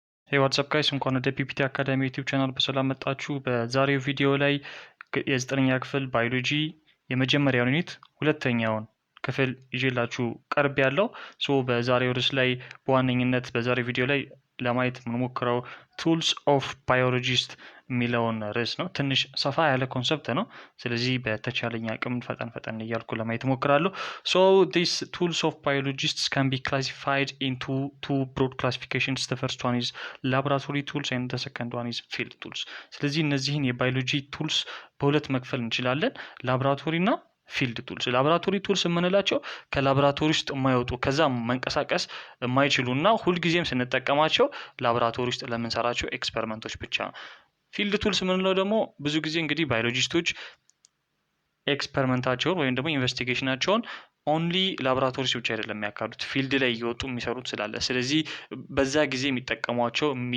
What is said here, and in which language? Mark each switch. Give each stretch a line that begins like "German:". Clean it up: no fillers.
Amharic: ሄይ ዋትስአፕ ጋይስ እንኳን ወደ ፒፒቲ አካዳሚ ዩቲዩብ ቻናል በሰላም መጣችሁ። በዛሬው ቪዲዮ ላይ የዘጠነኛ ክፍል ባዮሎጂ የመጀመሪያውን ዩኒት ሁለተኛውን ክፍል ይዤላችሁ ቀርብ ያለው በዛሬው ርዕስ ላይ በዋነኝነት በዛሬው ቪዲዮ ላይ ለማየት የምንሞክረው ቱልስ ኦፍ ባዮሎጂስት የሚለውን ርዕስ ነው። ትንሽ ሰፋ ያለ ኮንሰፕት ነው። ስለዚህ በተቻለኝ አቅም ፈጠን እያልኩ ለማየት እሞክራለሁ።
English: So these tools of biologists can be classified into two broad classifications. The first one is laboratory tools and the second one is field tools.
Amharic: ስለዚህ እነዚህን የባዮሎጂ ቱልስ በሁለት መክፈል እንችላለን፣ ላቦራቶሪ እና ፊልድ ቱልስ። ላቦራቶሪ ቱልስ የምንላቸው ከላቦራቶሪ ውስጥ የማይወጡ ከዛ መንቀሳቀስ የማይችሉ እና ሁልጊዜም ስንጠቀማቸው ላቦራቶሪ ውስጥ ለምንሰራቸው ኤክስፐሪመንቶች ብቻ ነው። ፊልድ ቱልስ የምንለው ደግሞ ብዙ ጊዜ እንግዲህ ባዮሎጂስቶች ኤክስፐሪመንታቸውን ወይም ደግሞ ኢንቨስቲጌሽናቸውን ኦንሊ ላቦራቶሪስ ብቻ አይደለም የሚያካሂዱት፣ ፊልድ ላይ እየወጡ የሚሰሩት ስላለ፣ ስለዚህ በዛ ጊዜ የሚጠቀሟቸው